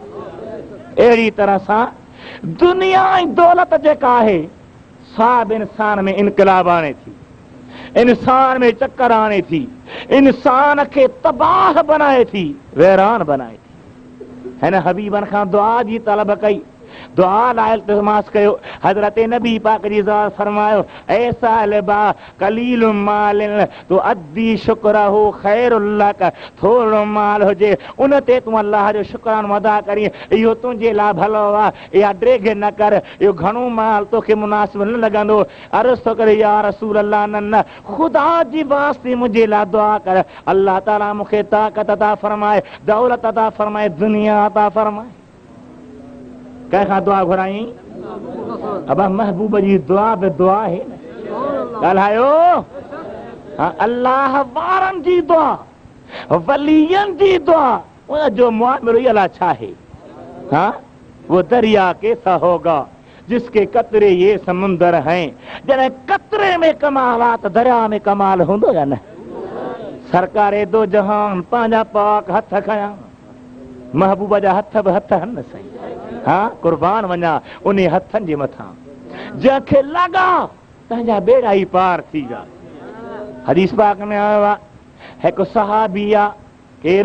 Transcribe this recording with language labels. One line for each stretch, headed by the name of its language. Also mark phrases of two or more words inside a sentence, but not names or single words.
Sindhi: अहिड़ी तरह सां दुनिया ऐं दौलत जेका आहे साब इंसान में इनकलाब आणे थी, इंसान में चक्कर आणे थी, इंसान खे तबाह बनाए थी, वैरान बनाए थी। हिन हबीबन खां दुआ जी तलब कई, दुआ लाइ इल्तिमास कयो। हज़रत नबी पाक जी ज़ात फरमायो,
Arabic: يا ثعلبة قليل مال تؤدي شكره خير لك.
Sindhi: थोरो माल हुजे उन ते तूं अल्लाह जो शुक्रानो अदा करी, इहो तुंहिंजे लाइ भलो आहे। इहा ड्रेग न कर, इहो घणो माल तोखे मुनासिब न लॻंदो। अर्ज़ थो करे, या रसूल अल्लाह, न ख़ुदा जी वास्ते मुंहिंजे लाइ दुआ कर, अल्लाह ताला मूंखे ताक़त अता फरमाए, दौलत अता फरमाए, दुनिया अता फरमाए। कंहिंखां दुआ घुराई? अब महबूब जी दुआ बि दुआ आहे न। ॻाल्हायो। हाँ, अल्लाह वारनि जी दुआ, वलियनि जी दुआ, उनजो मुआमिलो अल्लाह छा आहे?
Urdu: ہاں، وہ دریا کیسا ہوگا جس کے قطرے یہ سمندر ہیں.
Sindhi: जॾहिं कतरे में कमाल आहे त दरिया में कमाल हूंदो या न? सरकारे दो जहान पंहिंजा पाक हथ खयां, महबूब जा हथ बि हथ आहिनि न साईं। हाँ, कुर्बान वञा उन हथनि जे मथां, जंहिंखे लॻा तंहिंजा बेड़ा ई पार थी विया। हदीस पाक में आयो आहे, हिकु सहाबी आहे, केरु?